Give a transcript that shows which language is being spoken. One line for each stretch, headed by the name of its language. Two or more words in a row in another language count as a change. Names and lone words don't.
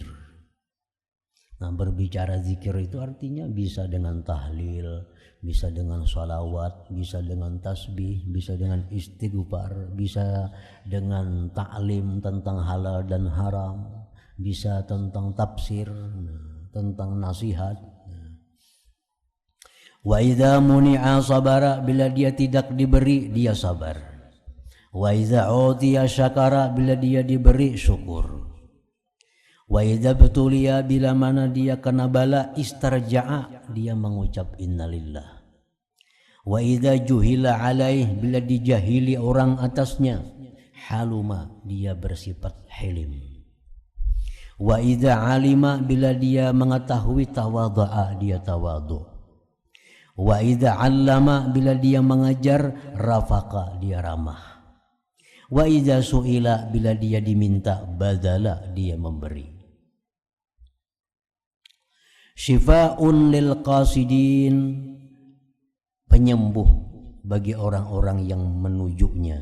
Indonesian: Nah, berbicara zikir itu artinya bisa dengan tahlil, bisa dengan sholawat, bisa dengan tasbih, bisa dengan istighfar, bisa dengan ta'lim tentang halal dan haram, bisa tentang tafsir, tentang nasihat.
Arabic: وإذا منع صبر,
Indonesian: bila dia tidak diberi dia sabar.
Arabic: وإذا أعطي شكر,
Indonesian: bila dia diberi syukur.
Arabic: وإذا ابتلي,
Indonesian: bila mana dia kena bala, istarja'a, dia mengucap innalillah.
Arabic: وإذا جهل عليه,
Indonesian: bila dijahili orang atasnya, haluma, dia bersifat hilim.
Arabic: وإذا علم,
Indonesian: bila dia mengetahui, tawadha'a, dia tawadhu.
Arabic: وإذا علم,
Indonesian: bila dia mengajar, rafaqa, dia ramah.
Arabic: وإذا سئل,
Indonesian: bila dia diminta, badala, dia memberi.
Arabic: شفاء للقاصدين,
Indonesian: penyembuh bagi orang-orang yang menujunya.